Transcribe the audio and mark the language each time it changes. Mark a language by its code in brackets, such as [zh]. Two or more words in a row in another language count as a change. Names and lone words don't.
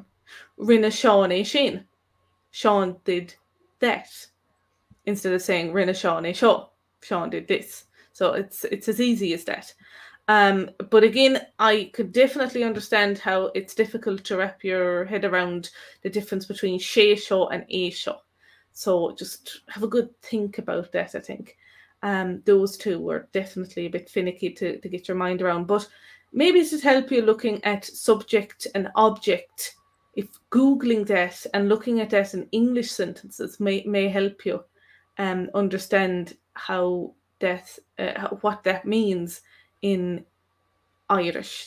[ga] Rinne Sean é sin. [en] Sean did that. Instead of saying [ga] rinne Sean é seo, [en] Sean did this. So it's as easy as that. But again, I could definitely understand how it's difficult to wrap your head around the difference between [ga] sé seo [en] and [ga] é seo. [en] So just have a good think about that, I think. Those two were definitely a bit finicky to get your mind around. But maybe it should help you looking at subject and object. If Googling that and looking at that in English sentences may help you understand how that what that means in Irish.